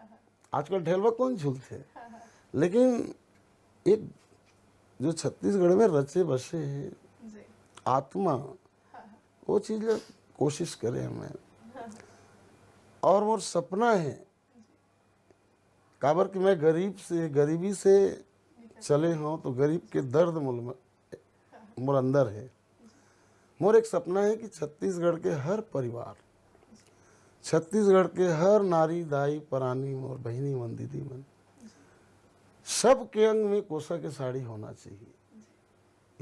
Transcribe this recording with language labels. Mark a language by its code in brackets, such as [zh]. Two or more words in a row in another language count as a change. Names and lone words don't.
[hne] आजकल ढेलवा कौन झूलते, लेकिन एक जो छत्तीसगढ़ में रचे बसे हैं आत्मा, वो चीज़ कोशिश करें हमें। और मोर सपना है काबर कि मैं गरीबी से चले हूँ, तो गरीब के दर्द मोर अंदर है। मोर एक सपना है कि छत्तीसगढ़ के हर परिवार, छत्तीसगढ़ के हर नारी दाई परानी मोर बहिनी मन दीदी मन, सब के अंग में कोसा के साड़ी होना चाहिए।